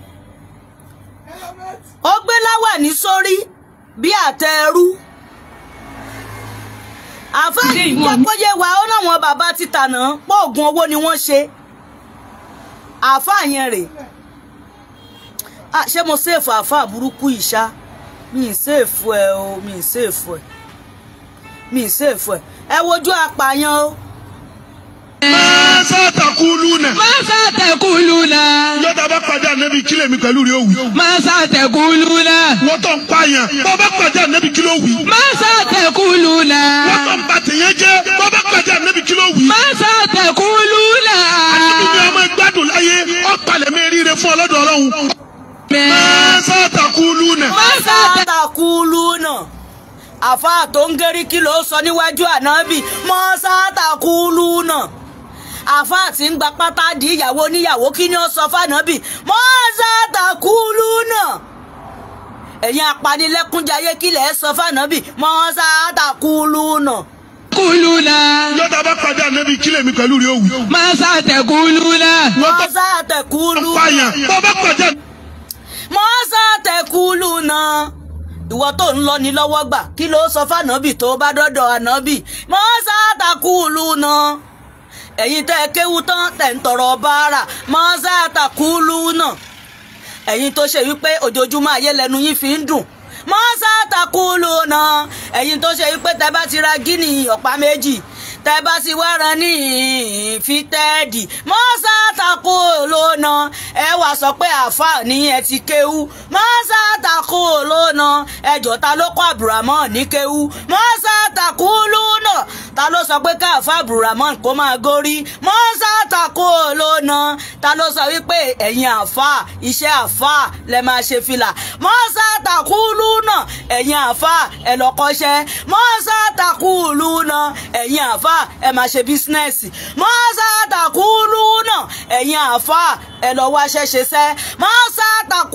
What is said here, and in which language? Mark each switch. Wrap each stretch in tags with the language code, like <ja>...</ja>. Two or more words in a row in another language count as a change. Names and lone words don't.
<yo>ó gbé láwàní sórí bí àtẹ ẹrú àáfàá ìjọpọ̀yé wa ó náwọn bàbá ti tàná pọ̀ ògùn owó ni wọ́n ṣe àáfàá yẹn rè ṣé mo ṣèfù àáfàá burúkú ìṣá mi ì ṣèfù ẹ o mi ì ṣèfù ẹ ẹ wojú apààyàn o.</yo> <ar>ماذا تقولون. ماذا تقولون.</ar> <yo>Yọ̀dà bá pàdé ànábì kílẹ̀ mi pẹ̀lú rẹ̀ òwì.</yo> <ar>ماذا تقولون.</ar> <yo>Wọ́n tó ń pààyàn. Bọ́ bá pàdé ànábì kílẹ̀ òwì.</yo> <ar>ماذا تقولون.</ar> <yo>Wọ́n tó ń ba tèèyàn jẹ́. Bọ́ bá pàdé ànábì kílẹ̀ òwì.</yo> <ar>ماذا تقولون.</ar> <yo>Ànábì ni ọmọ ìgbádùn láyé. Ọ̀pàlẹ̀ mi ríire fún ọlọ́dọ̀ Ọlọ́run.</yo> <ar>ماذا تقولون. ماذا تقولون.</ar> <yo>Àfáà tó ń gérí kí ló sọ níwájú ànábì</yo> <ar>ماذا تقولون.</ar> <yo>Àfáà tí ń gba pátá di ìyàwó níyàwó kí ni ó sọ fànábì</yo> <ar>ماذا تقولون.</ar> <yo>Ẹ̀yin apanilẹ́kúnjayé kí lẹ̀ sọ fànábì</yo> <ar>ماذا تقولون. Kuluna.</ar> <yo>Yọ̀dà bá pàdé ànábì kílẹ̀ mi pẹ̀lú rẹ̀ òwì.</yo> <ar>ماذا تقولون. ماذا تقولون.</ar> <yo>Pààyàn. Bọ́ bá pàdé</yo> <ar>ماذا تقولون.</ar> <yo>Ìwọ tó ń lọ ní lọ́wọ́ gbà kí ló sọ fànábì tó bá dọ́dọ̀ ànábì</yo> <ar>ماذا تقولون.</ar> <yo>Ẹ̀yin tẹ́ kéwú tán tẹ́ ń tọrọ báárà</yo> <ar>ماذا تقولون.</ar> <yo>Ẹ̀yin tó ṣe wípé ojoojúmọ́ ayé lẹ́nu yín fi ń dùn</yo> <ar>ماذا تقولون.</ar> <yo>Ẹ̀yin tó ṣe wípé tẹ́ bá ti ra gíní ọ̀pá méjì tẹ́ bá ti wá ran ní fitẹ́ẹ̀dì</yo> <ar>ماذا تقولون.</ar> <yo>Ẹ wá sọ pé àáfàá ní ẹ ti kéwú</yo> <ar>ماذا تقولون.</ar> <yo>Ẹjọ́ ta ló kọ́ Abdulrahman ní kéwú</yo> <ar>ماذا تقولون.</ar> <yo>Ta ló sọ pé káàfà Abdulrahman kó máa gorí</yo> <ar>ماذا تقولون.</ar> <yo>Ta ló sọ wípé ẹ̀yin àáfàá iṣẹ́ àáfàá lẹ máa ṣe fìlà</yo> <ar>ماذا تقولون.</ar> <yo>Ẹ̀yin àáfàá ẹ lọ kọ́ṣẹ́</yo> <ar>ماذا تقولون.</ar> <yo>Ẹ̀yin àáfàá ẹ máa ṣe bísínẹ́sì</yo> <ar>ماذا تقولون.</ar> <yo>Ẹ̀yin àáfàá ẹ lọ wá ṣẹ́ṣe sẹ́</yo> <ar>ماذا تقولون.</ar>